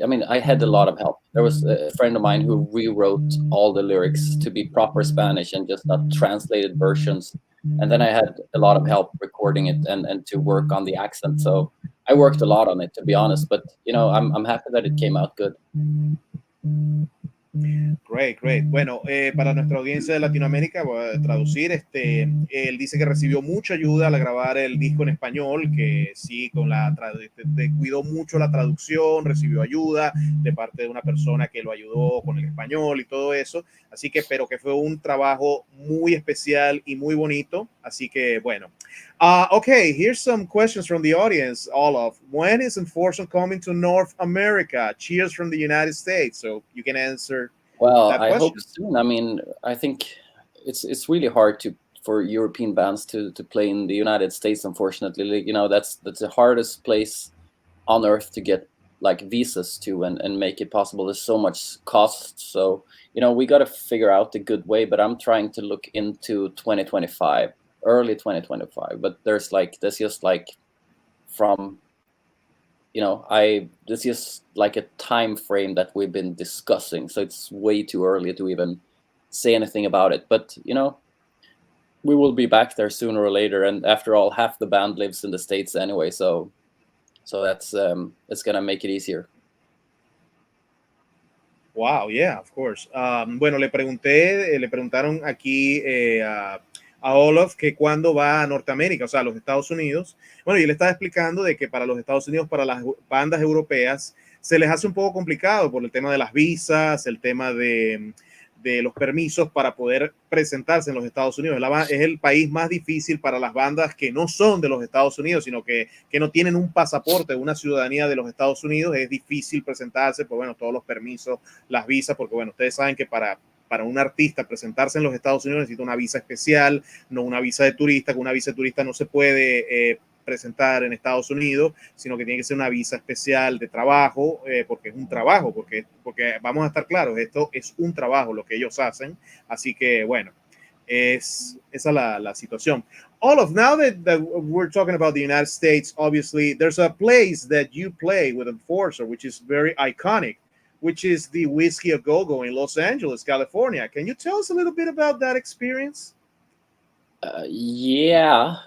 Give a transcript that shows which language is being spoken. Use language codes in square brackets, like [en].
[en] I mean, I had a lot of help. There was a friend of mine who rewrote all the lyrics to be proper Spanish and just not translated versions. And then I had a lot of help recording it and to work on the accent. So I worked a lot on it, to be honest. But I'm happy that it came out good. Great, great. [es] Bueno, para nuestra audiencia de Latinoamérica, voy a traducir, él dice que recibió mucha ayuda al grabar el disco en español, que sí, cuidó mucho la traducción, recibió ayuda de parte de una persona que lo ayudó con el español y todo eso, así que, pero que fue un trabajo muy especial y muy bonito, así que, bueno. [en] Okay, here's some questions from the audience, Olof. When is Enforcement coming to North America? Cheers from the United States. So you can answer Well, that I hope question. soon. I mean, I think it's really hard for European bands to play in the United States. Unfortunately, like, you know, that's the hardest place on earth to get like visas to and make it possible. There's so much cost. So you know, we got to figure out a good way. But I'm trying to look into 2025, early 2025. But there's just like from you know, this is like a time frame that we've been discussing, so it's way too early to even say anything about it. But you know, we will be back there sooner or later, and after all, half the band lives in the States anyway, so that's it's gonna make it easier. Wow, yeah, of course. [es] Bueno, le preguntaron aquí a Olof que cuándo va a Norteamérica, o sea, a los Estados Unidos. Bueno, y él estaba explicando de que para los Estados Unidos, para las bandas europeas, se les hace un poco complicado por el tema de las visas, el tema de los permisos para poder presentarse en los Estados Unidos. Es el país más difícil para las bandas que no son de los Estados Unidos, sino que no tienen un pasaporte, una ciudadanía de los Estados Unidos. Es difícil presentarse, pues bueno, todos los permisos, las visas, porque bueno, ustedes saben que para un artista presentarse en los Estados Unidos necesita una visa especial, no una visa de turista. Con una visa de turista no se puede presentar en Estados Unidos, sino que tiene que ser una visa especial de trabajo, porque es un trabajo, porque vamos a estar claros, esto es un trabajo lo que ellos hacen, así que bueno, esa es la situación. [en] Olof, now that we're talking about the United States, obviously there's a place that you play with Enforcer, which is very iconic, which is the Whiskey A Go Go in Los Angeles, California. Can you tell us a little bit about that experience? Yeah.